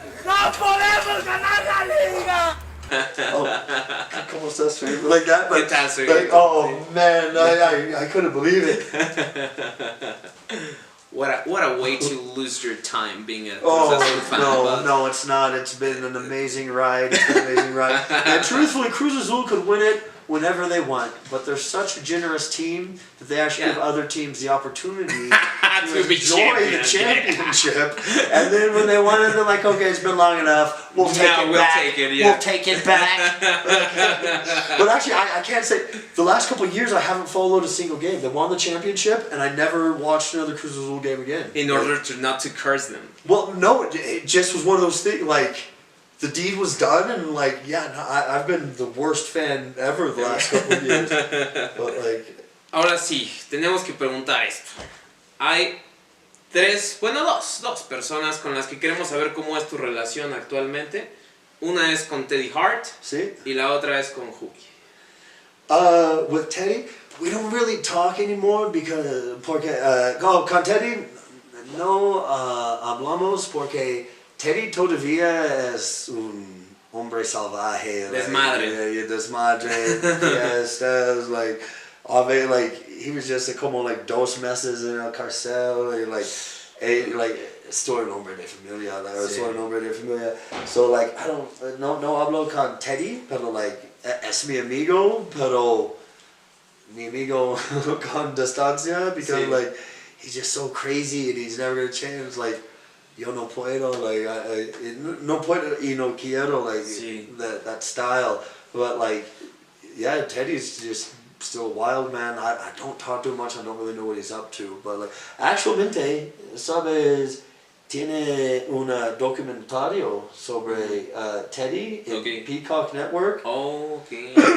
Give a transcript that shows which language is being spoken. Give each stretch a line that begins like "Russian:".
Spanish: ¡No podemos ganar la liga!" Oh, ¿cómo estás, suegro?
English: Like that, but like, oh man, I couldn't believe it. What a way to lose your time being a Cruz Azul fan. No, it's not. It's been an amazing ride. And truthfully, Cruz Azul could win it whenever they want, but they're such a generous team that they actually give other teams the opportunity to enjoy the championship. And then when they won it, they're like, okay, it's been long enough. We'll take it back. We'll take it back. But actually, I can't say, the last couple of years I haven't followed a single game. They won the championship, and I never watched another Cruz Azul game again. In order to not to curse them. Well, no, it just was one of those things, like, the deed was done, and like, I've been the worst fan ever the last couple of years. But like...
Spanish: Ahora sí, tenemos que preguntar esto. Hay dos personas con las que queremos saber cómo es tu relación actualmente. Una es con Teddy Hart, ¿Sí? Y la otra es con Hughie.
English: With Teddy, we don't really talk anymore
Spanish: porque con Teddy no hablamos porque Teddy todavía es un hombre salvaje. Desmadre. Desmadre.
English: Yes, like he was just
Spanish: como like 2 meses en el cárcel, like estoy un hombre de familia, soy un hombre de familia.
English: So like I don't
Spanish: no hablo con Teddy, pero
English: like
Spanish: es mi amigo, pero mi amigo con distancia
English: because like he's just so crazy and he's never gonna change.
Spanish: Like yo no puedo, like no puedo y no quiero,
English: like that style. But like yeah, Teddy's just still a wild man. I don't talk to him much. I don't really know what he's up to. But like
Spanish: actualmente, sabes, tiene un documentario sobre Teddy en Peacock Network.
English: Okay.